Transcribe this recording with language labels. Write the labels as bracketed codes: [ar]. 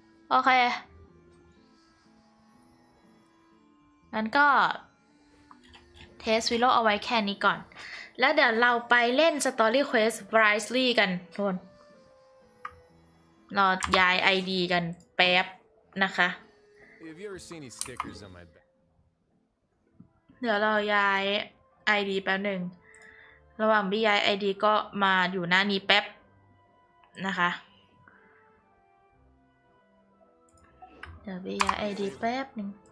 [th] โอเคงั้นก็เทสวิโลเอาไว้แค่นี้ก่อนแล้วเดี๋ยวเราไปเล่น Story Quest Wriothesley กันทุกคนเราย้าย ID กันแป๊บนะคะ [en] Have you ever seen any stickers on my back? [th] เดี๋ยวเราย้าย ID แป๊บหนึ่งระหว่างที่ย้าย ID ก็มาอยู่หน้านี้แป๊บนะคะเดี๋ยวไปย้าย ID แป๊บหนึ่ง